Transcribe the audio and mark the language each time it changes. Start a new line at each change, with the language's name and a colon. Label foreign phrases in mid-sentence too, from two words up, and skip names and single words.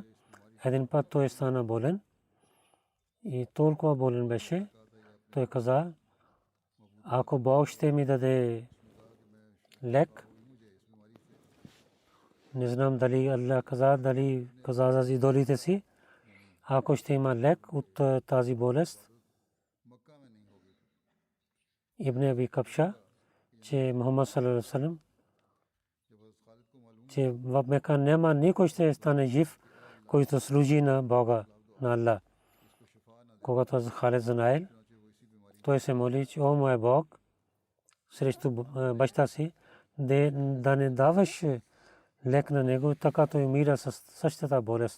Bulgarian: Един път той стана болен и толкова болен беше, той каза, ако Бог ще ми даде лек, не знам дали Аллах каза, дали каза за идолите си, ако ще има лек от тази болест. Ибн Аби Кабша, че Мухаммад
Arabic: صلى الله عليه وسلم,
Bulgarian: че в Мека няма никой ще стане жив, който служи на Бога, на Аллах. Когато Халид знаел, той се моли, че о мой Бог, срещу баща си, да не даваш лек на него, така той умира с същата болест.